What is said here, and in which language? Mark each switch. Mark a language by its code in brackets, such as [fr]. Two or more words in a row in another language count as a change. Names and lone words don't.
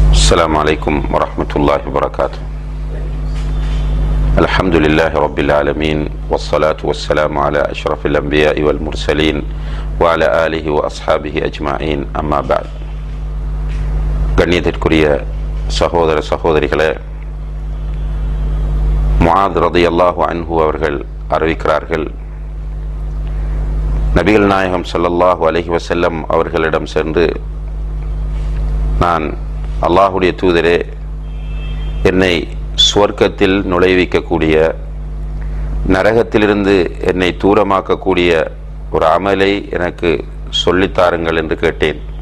[ar] السلام عليكم ورحمة الله وبركاته. الحمد لله رب العالمين والصلاة والسلام على أشرف الأنبياء والمرسلين وعلى آله وأصحابه أجمعين أما بعد. [ta] கண்ணியத்திற்குரிய சகோதர சகோதரிகளே, முஆத் [ar] رضي الله عنه [ta] அவர்கள் அறிவிக்கிறார்கள், நபிகள் நாயகம் [ar] صلى الله عليه وسلم [ta] அவர்களிடம் சென்று, நான் அல்லாஹுடைய தூதரே, என்னை சுவர்க்கத்தில் நுழைவிக்கக்கூடிய, நரகத்திலிருந்து என்னை தூரமாக்கக்கூடிய ஒரு அமலை எனக்கு சொல்லித்தாருங்கள் என்று கேட்டேன்.